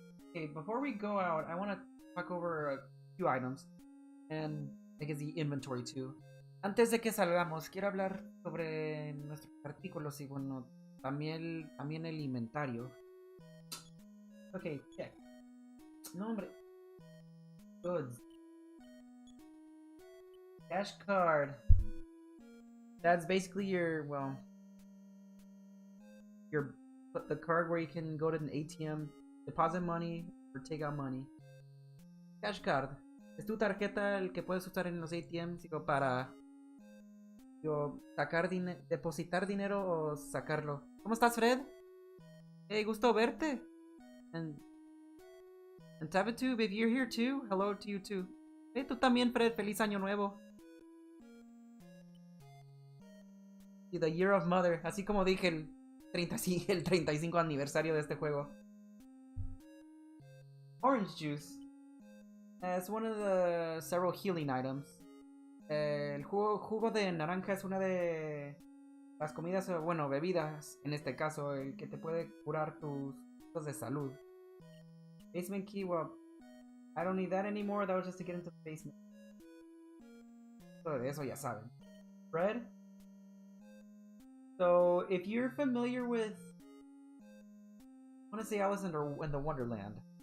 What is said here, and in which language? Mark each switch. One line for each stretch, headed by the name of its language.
English: Okay, before we go out, I want to talk over a few items. And I guess the inventory too.
Spanish: Antes de que salgamos, quiero hablar sobre nuestros artículos y bueno, también el inventario.
English: Okay, check. Nombre. Goods. Cash card. That's basically your, well, the card where you can go to an ATM, deposit money, or take out money. Cash card.
Spanish: Es tu tarjeta el que puedes usar en los ATMs digo, para sacar depositar dinero o sacarlo. ¿Cómo estás, Fred? Hey, gusto verte.
English: And Tabitube, if you're here too, hello to you too.
Spanish: Hey, tú también, Fred. Feliz año nuevo. Y The Year of Mother, así como dije el 35 aniversario de este juego.
English: Orange juice. Es one of the several healing items.
Spanish: El jugo de naranja es una de las comidas, bueno, bebidas, en este caso, el que te puede curar tus cosas de salud.
English: Basement key, well, I don't need that anymore, that was just to get into the basement.
Spanish: Todo de eso ya saben.
English: Bread. So, if you're familiar with, I want to say Alice in the Wonderland.